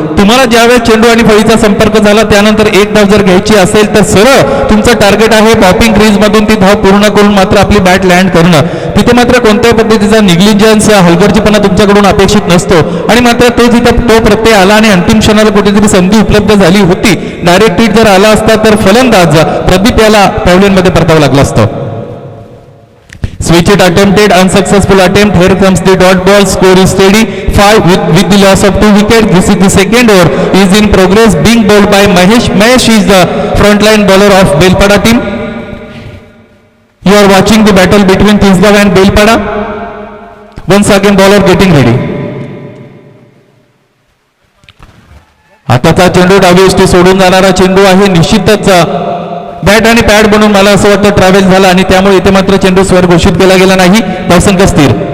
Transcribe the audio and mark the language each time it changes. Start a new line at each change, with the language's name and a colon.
Marathi: तुम्हाला ज्यावेळेस चेंडू आणि फळीचा संपर्क झाला त्यानंतर एक धाव जर घ्यायची असेल तर सरळ तुमचं टार्गेट आहे पॉपिंग क्रीज मधून ती धाव पूर्ण करून मात्र आपली बॅट लँड करणं. तिथे मात्र कोणत्याही पद्धतीचा निग्लिजन्स हलगर्जीपणा तुमच्याकडून अपेक्षित नसतो. आणि मात्र तो प्रत्यय आला आणि अंतिम क्षणाला कुठेतरी संधी उपलब्ध झाली होती. डायरेक्ट हिट जर आला असता तर फलंदाज प्रदीप याला पॅव्हलियनमध्ये परतावं लागलं असतं.
English: Switch it attempted, unsuccessful attempt. Here comes the dot ball. Score is steady. 5 with the loss of 2 wickets. This is the second over. Is in progress. Being bowled by Mahesh. Mahesh is the frontline bowler of Belpada team. You are watching the battle between Tisgav and Belpada. Once again, bowler getting ready.
Marathi: आताचा चेंडू डावी यष्टी सोडून जाणारा चेंडू आहे. निश्चितच bat आणि pad बनून मला असं वाटतं ट्रॅव्हल झाला आणि त्यामुळे इथे मात्र चेंडू स्वर घोषित केला गेला नाही. धावसंख्या स्थिर.